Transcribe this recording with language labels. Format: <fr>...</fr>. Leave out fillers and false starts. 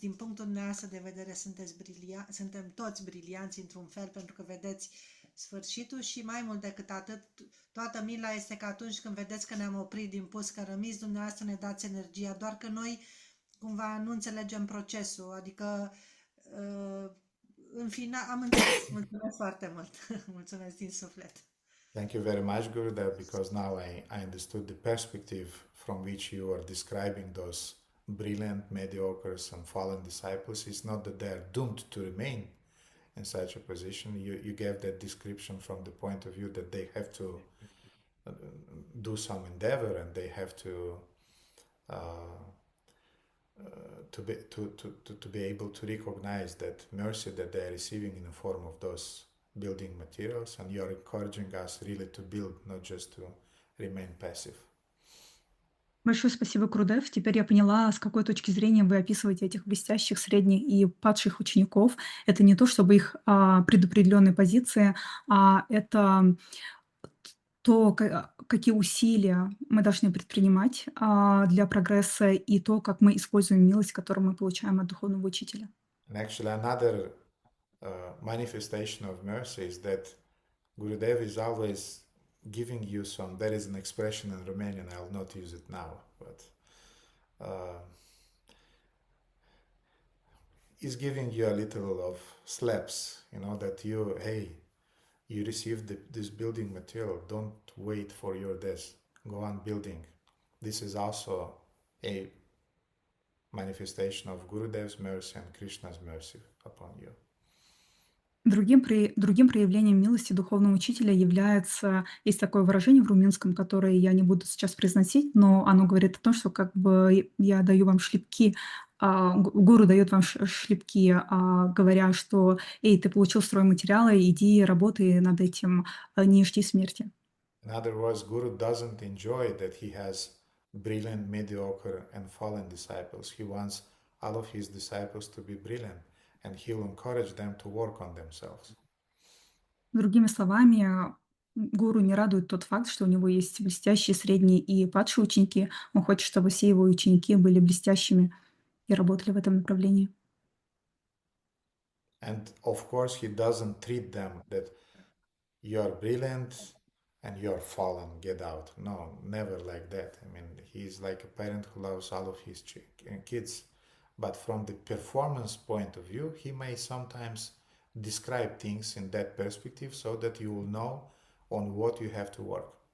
<ro>Din punctul dumneavoastră de vedere suntem toți brilianți într-un fel, pentru că vedeți sfârșitul și mai mult decât atât, toată mila este că atunci când vedeți că ne-am oprit din pus cărămizi, dumneavoastră ne dați energia, doar că noi cumva nu înțelegem procesul, adică în final am înțeles. Mulțumesc foarte mult. Mulțumesc din suflet.</ro> <en>Thank you very much, Gurudev, because now I understood the perspective from which you are describing those brilliant, mediocres, and fallen disciples. It's not that they are doomed to remain in such a position. You gave that description from the point of view that they have to do some endeavor and they have to be able to recognize that mercy that they are receiving in the form of those building materials, and you are encouraging us really to build, not just to remain passive.</en> <ru>Большое спасибо, Гурудев. Теперь я поняла, с какой точки зрения вы описываете этих блестящих, средних и падших учеников. Это не то, чтобы их предопределенные позиции, а это то, какие усилия мы должны предпринимать для прогресса и то, как мы используем милость, которую мы получаем от духовного учителя.</ru> <en>And actually, another manifestation of mercy is that Gurudev is always giving you some. There is an expression in Romanian, I'll not use it now, but is giving you a little of slaps, that hey, you received this building material, don't wait for your death, go on building. This is also a manifestation of Gurudev's mercy and Krishna's mercy upon you.</en> <ru>Другим проявлением милости духовного учителя является, есть такое выражение в румынском, которое я не буду сейчас произносить, но оно говорит о том, что как бы я даю вам шлепки, гуру дает вам шлепки, говоря, что «Эй, ты получил стройматериалы, иди работай над этим, не жди смерти».</ru> <en>In other words, Guru doesn't enjoy that he has brilliant, mediocre, and fallen disciples. He wants all of his disciples to be brilliant, and he'll encourage them to work on themselves.</en> <ru>Другими словами, гуру не радует тот факт, что у него есть блестящие, средние и падшие ученики. Он хочет, чтобы все его ученики были блестящими и работали в этом направлении.</ru> <en>And of course, he doesn't treat them that you're brilliant and you're fallen, get out. No, never like that. I mean, he's like a parent who loves all of his kids. But from the performance point of view, he may sometimes describe things in that perspective so that you will know on what you have to work.</en>